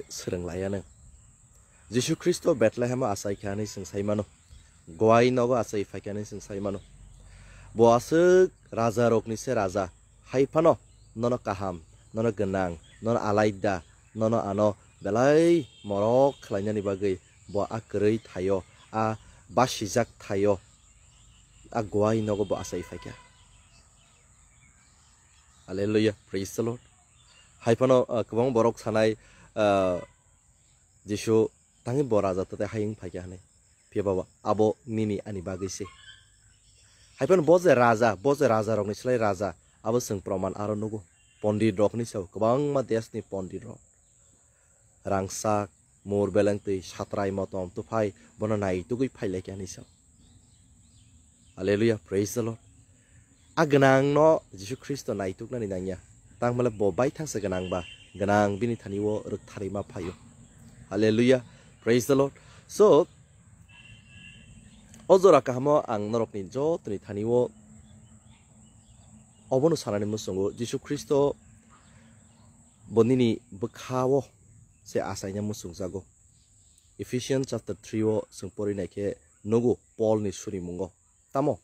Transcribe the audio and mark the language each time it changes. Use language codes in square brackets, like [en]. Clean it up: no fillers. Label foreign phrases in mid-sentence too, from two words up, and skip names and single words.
[trp] serenglayana Jisoo Kristo Bethlehem asai khani sing saimano goai nogo asai faikani sing saimano bo asuk raja rokni se raja haipano nono kaham nono genang nono alaida nono ano belai morok khlainani bagai bo akrei thayo a basijak thayo a goai nogo bo asai faikya [en] hallelujah praise the Lord [trp] haipano kwang borok sanai Jisoo tangi boraja tate haing faikya hane phiaba abo nini ani bagai se haipano boje raja rokni slai raja abo sing proman aro nogo pondit rokni saw kwang ma desni pondit rok rangsak mor beleng tei satrai motom tu phai bono nai tu gui phai lekya ni saw [en] hallelujah praise the Lord [trp] agnang no Jisoo Kristo nai tuk na ni nangya tang mala bo bai thang sa ganang ba ganang bini thani wo ruk thari ma phayo [en] hallelujah praise the Lord [trp] so ozora kahamo ang norok ni jo tuni thani wo obono sanani musungo Jisoo Kristo bonini bkhawo se asainya musung jago Ephesians chapter 3 o sungpori naike nogo Paul ni suri mungo tamo